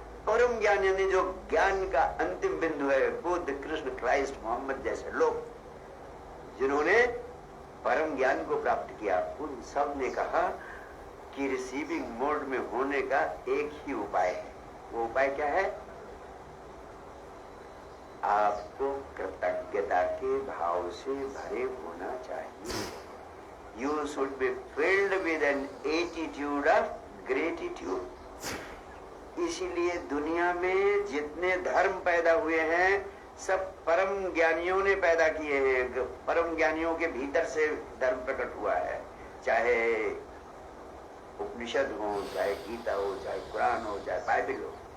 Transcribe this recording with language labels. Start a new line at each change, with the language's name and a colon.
Hindi: परम ज्ञान यानी जो ज्ञान का अंतिम बिंदु है, बुद्ध, कृष्ण, क्राइस्ट, मोहम्मद जैसे लोग जिन्होंने परम ज्ञान को प्राप्त किया, उन सब ने कहा कि रिसीविंग मोड में होने का एक ही उपाय है। वो उपाय क्या है? आपको कृतज्ञता के भाव से भरे होना चाहिए।
English: You should be filled with an attitude of gratitude.
Hindi: इसीलिए दुनिया में जितने धर्म पैदा हुए हैं सब परम ज्ञानियों ने पैदा किए हैं। परम ज्ञानियों के भीतर से धर्म प्रकट हुआ है, चाहे उपनिषद हो, चाहे गीता हो, चाहे कुरान हो, चाहे बाइबल हो।